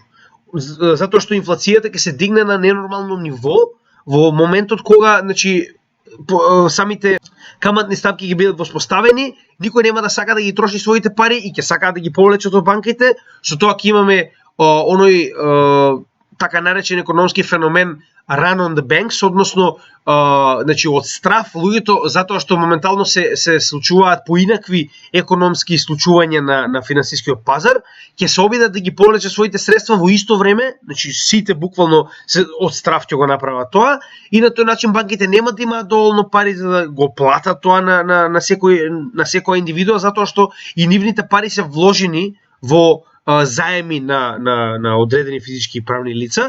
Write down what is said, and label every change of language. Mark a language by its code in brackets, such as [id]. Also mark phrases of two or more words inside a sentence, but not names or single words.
[mk] Затоа што инфлацијата ќе се дигне на ненормално ниво во моментот кога, значи, самите каматни стапки ќе бидат воспоставени, никој нема да сака да ги троши своите пари и ќе сакаат да ги повлечат од банките, со тоа ќе имаме оној така наречен економски феномен [en] run on the banks, [mk] односно значи од страф луѓето затоа што моментално се случуваат поинакви економски случувања на финансискиот пазар, ќе се обидат да ги повлечат своите средства во исто време, значи сите буквално од страф ќе го направат тоа и на тој начин банките нема да имаат доволно пари за да го платат тоа на секоја индивидуа, затоа што и нивните пари се вложени во заеми на одредени физички и правни лица.